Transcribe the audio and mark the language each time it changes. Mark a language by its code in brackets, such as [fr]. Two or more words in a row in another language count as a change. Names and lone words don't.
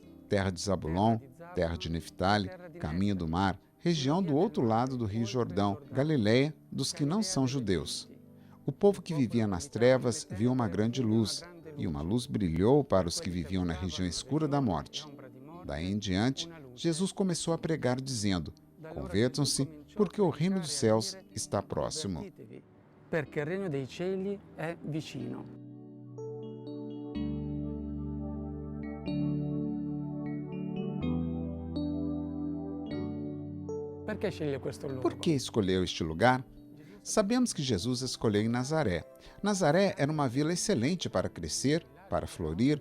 [pt] Terra de Zabulon, terra de Neftali, caminho do mar, região do outro lado do Rio Jordão, Galileia dos que não são judeus. O povo que vivia nas trevas viu uma grande luz, e uma luz brilhou para os que viviam na região escura da morte. Daí em diante, Jesus começou a pregar dizendo: convertam-se, porque o reino dos céus está próximo. [it] Perché il regno dei cieli è vicino. [pt] Por que escolheu este lugar? Sabemos que Jesus escolheu em Nazaré. Nazaré era uma vila excelente para crescer, para florir.